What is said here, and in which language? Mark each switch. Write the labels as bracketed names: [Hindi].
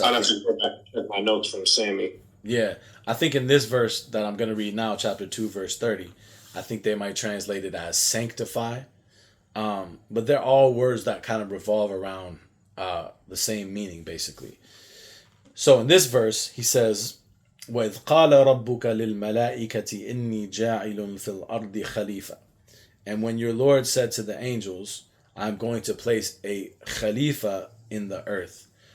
[English] I'll have to go back and check my notes from Sammy. Yeah, I think in this verse that I'm going to read now, chapter 2, verse 30, I think they might translate it as sanctify. But they're all words that kind of revolve around the same meaning, basically. So in this verse, he says, [Arabic] وَإِذْ قَالَ رَبُّكَ لِلْمَلَائِكَةِ إِنِّي جَاعِلٌ فِي الْأَرْضِ خَلِيفَةً. [English] And when your Lord said to the angels, I'm going to place a khalifa in the earth.